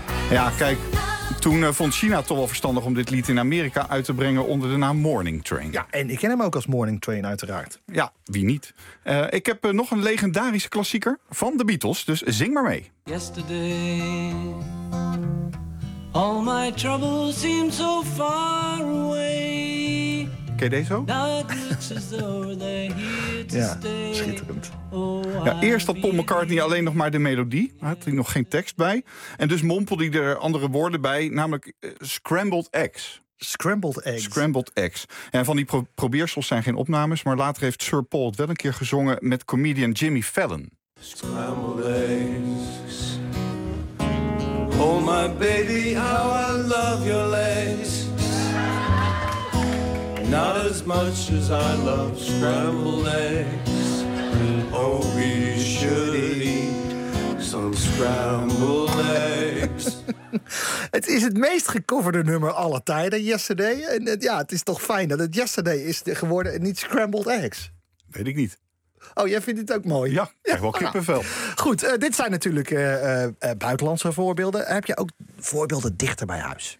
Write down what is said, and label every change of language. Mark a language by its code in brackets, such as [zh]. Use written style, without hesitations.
[nl] Ja, kijk. Toen vond China toch wel verstandig om dit lied in Amerika uit te brengen onder de naam Morning Train. Ja, en ik ken hem ook als Morning Train uiteraard. Ja, wie niet? Ik heb nog een legendarische klassieker van de Beatles, dus zing maar mee. [en] Yesterday, all my troubles seem so far away. [nl] Ken je deze ook? Ja, schitterend. Ja, eerst had Paul McCartney alleen nog maar de melodie. Maar had hij nog geen tekst bij. En dus mompelde hij er andere woorden bij. Namelijk Scrambled Eggs. [en] Scrambled Eggs. Scrambled Eggs. [nl] En van die probeersels zijn geen opnames. Maar later heeft Sir Paul het wel een keer gezongen met comedian Jimmy Fallon. [en] Scrambled Eggs. Oh my baby, how I love your legs. Not as much as I love scrambled eggs. Oh, we should eat some scrambled eggs. [nl] Het is het meest gecoverde nummer aller tijden, Yesterday. En ja, het is toch fijn dat het Yesterday is geworden en niet scrambled eggs. Weet ik niet. Oh, jij vindt het ook mooi? Ja, echt wel kippenvel. Ja. Goed, dit zijn natuurlijk buitenlandse voorbeelden. Heb je ook voorbeelden dichter bij huis?